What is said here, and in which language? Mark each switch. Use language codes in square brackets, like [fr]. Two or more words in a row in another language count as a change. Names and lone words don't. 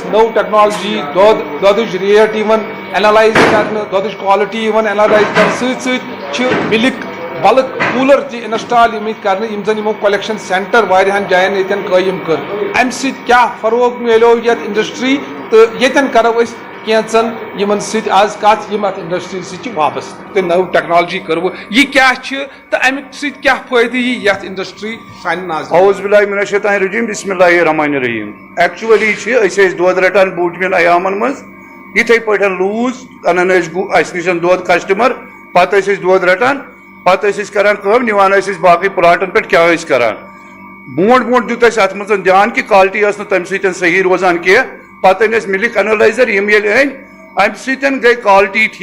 [ks] نو ٹیکنالوجی دۄدٕچ ریٹ یِوان اینالائز کرنہٕ دۄدٕچ کالٹی یِوان اینالائز کرنہٕ سۭتۍ سۭتۍ چھِ [en] milk bulk cooler [ks] تہِ انسٹال آمٕتۍ کرنہٕ یم زن یِمو [en] collection center [ks] واریاہن جاین ییٚتٮ۪ن قٲیِم کٔر امہِ سۭتۍ کیاہ فروغ میلیو یتھ انڈسٹری تہٕ ییٚتٮ۪ن کرو أسۍ کینٛژن یِمن سۭتۍ آز کتھ یِم اتھ انڈسٹری سۭتۍ چھِ وابستہٕ تہٕ نٔو ٹیکنالوجی کٔروٕ یہِ کیاہ چھِ تہٕ امہِ سۭتۍ کیاہ فٲیدٕ یی یتھ انڈسٹری سانہِ ناظریٖن. [ar] اعوذ باللہ من الشیطان الرجیم بسم اللہ الرحمن الرحیم. [ks] ایکچولی چھِ أسۍ ٲسۍ دۄد رٹان بوٗٹمٮ۪ن ایامن منٛز یِتھٕے پٲٹھۍ لوٗز انان ٲسۍ اسہِ نِش دۄد کسٹمر پتہٕ ٲسۍ أسۍ دۄد رٹان پتہٕ ٲسۍ أسۍ کران کٲم نِوان ٲسۍ أسۍ باقٕے پلاٹن پٮ۪ٹھ کیاہ ٲسۍ کران برونٛٹھ برونٛٹھ دیُت اَسہِ اتھ منٛز دھیان کہِ کالٹی ٲس نہٕ تمہِ سۭتۍ صحیح روزان کینٛہہ پتہٕ أنۍ اَسہِ [en] milk analyzer [ks] یِم ییٚلہِ أنۍ امہِ سۭتۍ گٔے کالٹی